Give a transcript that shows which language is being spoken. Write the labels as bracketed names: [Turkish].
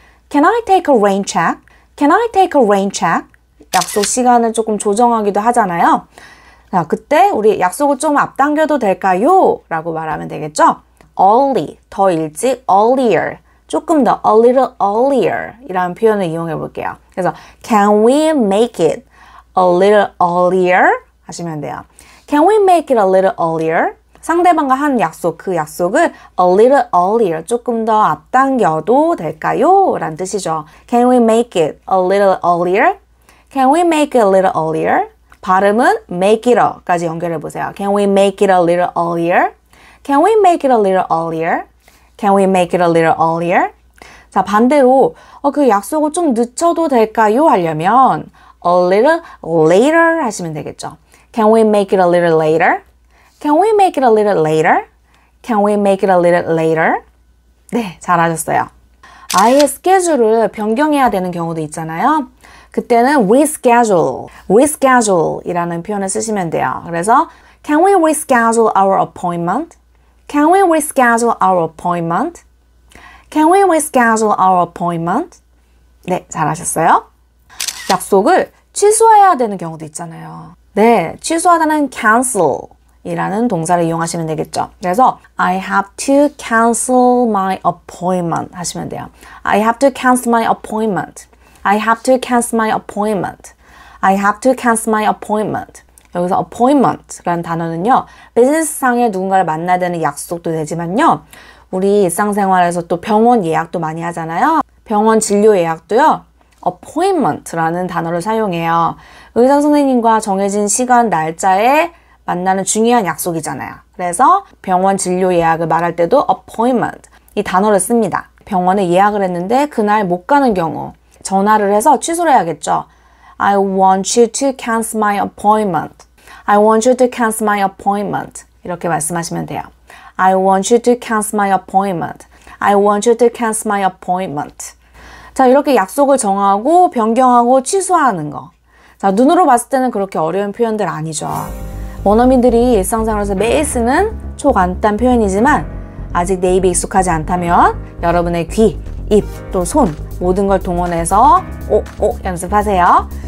[English] Can I take a rain check? Can I take a rain check? [Korean] 약속 시간을 조금 조정하기도 하잖아요. 자, 그때 우리 약속을 좀 앞당겨도 될까요? 라고 말하면 되겠죠? early, 더 일찍, earlier, 조금 더 [English] a little earlier [Korean] 이라는 표현을 이용해 볼게요. 그래서 [English] can we make it a little earlier? [Korean] 하시면 돼요. [English] Can we make it a little earlier? [Korean] 상대방과 한 약속, 그 약속을 [English] a little earlier, [Korean] 조금 더 앞당겨도 될까요? 라는 뜻이죠. [English] Can we make it a little earlier? Can we make it a little earlier? [Korean] 발음은 [English] make it a [Korean] 까지 연결해 보세요. [English] Can we make it a little earlier? Can we make it a little earlier? Can we make it a little earlier? [Korean] 자, 반대로 그 약속을 좀 늦춰도 될까요? 하려면 [English] a little later [Korean] 하시면 되겠죠. [English] Can we make it a little later? Can we make it a little later? Can we make it a little later? [Korean] 네, 잘하셨어요. 아예 스케줄을 변경해야 되는 경우도 있잖아요. 그때는 reschedule 이라는 표현을 쓰시면 돼요. 그래서 [English] Can we reschedule our appointment? Can we reschedule our appointment? Can we reschedule our appointment? [Korean] 네, 잘하셨어요. 약속을 취소해야 되는 경우도 있잖아요. 네, 취소하다는 cancel 이라는 동사를 이용하시면 되겠죠. 그래서 [English] I have to cancel my appointment [Korean] 하시면 돼요. [English] I have to cancel my appointment. I have to cancel my appointment. I have to cancel my appointment. [Korean] 여기서 appointment라는 단어는요. 비즈니스상에 누군가를 만나야 되는 약속도 되지만요. 우리 일상생활에서 또 병원 예약도 많이 하잖아요. 병원 진료 예약도요. appointment라는 단어를 사용해요. 의사 선생님과 정해진 시간, 날짜에 만나는 중요한 약속이잖아요. 그래서 병원 진료 예약을 말할 때도 appointment 이 단어를 씁니다. 병원에 예약을 했는데 그날 못 가는 경우 전화를 해서 취소를 해야겠죠. [English] I want you to cancel my appointment. I want you to cancel my appointment. [Korean] 이렇게 말씀하시면 돼요. [English] I want you to cancel my appointment. I want you to cancel my appointment. [Korean] 자, 이렇게 약속을 정하고 변경하고 취소하는 거. 자, 눈으로 봤을 때는 그렇게 어려운 표현들 아니죠. 원어민들이 일상생활에서 매일 쓰는 초간단 표현이지만 아직 내 입에 익숙하지 않다면 여러분의 귀, 입, 또 손 모든 걸 동원해서 오 연습하세요.